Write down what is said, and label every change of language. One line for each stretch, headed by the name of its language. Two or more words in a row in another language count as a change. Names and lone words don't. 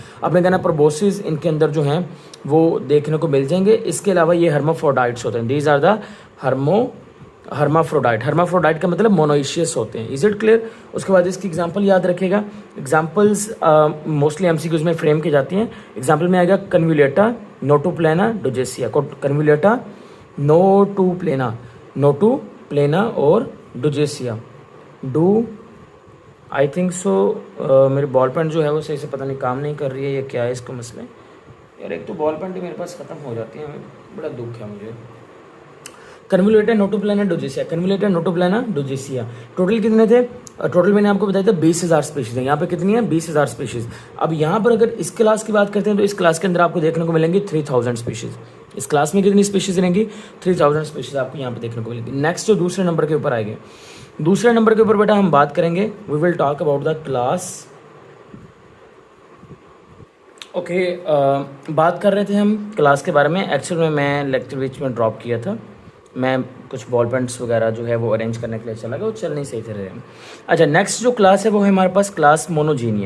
Hindi: आपने कहना प्रोबोसिस इनके अंदर जो हैं वो देखने को मिल जाएंगे। इसके अलावा ये हर्माफ्रोडाइट्स होते हैं,
English: these are the hermaphrodite.
Hindi: हर्माफ्रोडाइट का मतलब मोनोइशियस होते हैं।
English: Is it clear?
Hindi: उसके बाद इसकी एग्जांपल याद रखेगा।
English: examples mostly MCQs
Hindi: में फ्रेम की जाती हैं। एग्जांपल में आएगा कन्व्यूलेटा, नोटोप्लेना, डोजेसिया। कन्व्यूलेटा, नोटोप्लेना और डोजेसिया।
English: do I think so
Hindi: मेरी
English: ball pen
Hindi: जो है वो सही से पता नहीं काम नहीं कर रही है, ये क्या है इसका मसला है यार। एक तो
English: ball pen
Hindi: ही मेरे पास ख़त्म हो जाती है, बड़ा दुख है मुझे। कन्वोल्यूटा, नोटोप्लेना, डोजेसिया। कन्वोल्यूटा, नोटोप्लेना, डोजेसिया। टोटल कितने थे? टोटल मैंने आपको बताया था 20,000 स्पीशीज है। यहाँ पे कितनी है? 20,000 स्पीशीज। अब यहाँ पर अगर इस क्लास की बात करते हैं तो इस क्लास के अंदर आपको देखने को मिलेंगी 3000 स्पीशीज। इस क्लास में कितनी स्पीशीज रहेंगी? 3000 स्पीशीज आपको यहाँ पे देखने को मिलेगी। नेक्स्ट जो दूसरे नंबर के ऊपर आएंगे, दूसरे नंबर के ऊपर बेटा हम बात करेंगे,
English: We will talk about the class.
Hindi: ओके, बात कर रहे थे हम क्लास के बारे में। एक्चुअल में मैं लेक्चर बीच में ड्रॉप किया था, मैं कुछ
English: ball pens
Hindi: वगैरह जो है वो अरेंज करने के लिए चला गया, वो चल नहीं सही थे रहे। अच्छा, नेक्स्ट जो क्लास है वो है हमारे पास क्लास मोनोजीनिया।